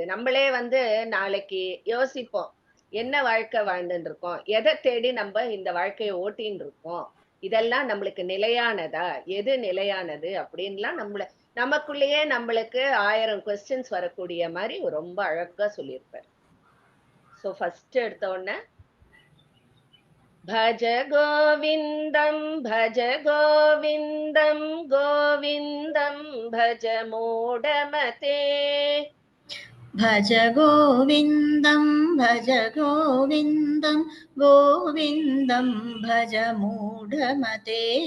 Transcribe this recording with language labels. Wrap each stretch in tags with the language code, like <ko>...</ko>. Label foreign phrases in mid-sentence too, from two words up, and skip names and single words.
<ta>நம்மளே வந்து நாளைக்கு யோசிப்போம். என்ன வாழ்க்கை வாழ்ந்துட்டு இருக்கோம்? எதை தேடி நம்ம இந்த வாழ்க்கையை ஓட்டின்னு இருக்கோம்? இதெல்லாம் நம்மளுக்கு நிலையானதா? எது நிலையானது? அப்படின்லாம் நமக்குள்ளேயே நம்மளுக்கு 1000 கொஸ்டின்ஸ் வரக்கூடிய மாதிரி ரொம்ப அழகா சொல்லியிருப்பார்.</ta> <en>so first</en> <ta>எடுத்த உடனே</ta> <sa>भज गोविन्दं भज गोविन्दं गोविन्दं भज मूढमते भज गोविन्दं भज गोविन्दं गोविन्दं भज मूढमते</sa>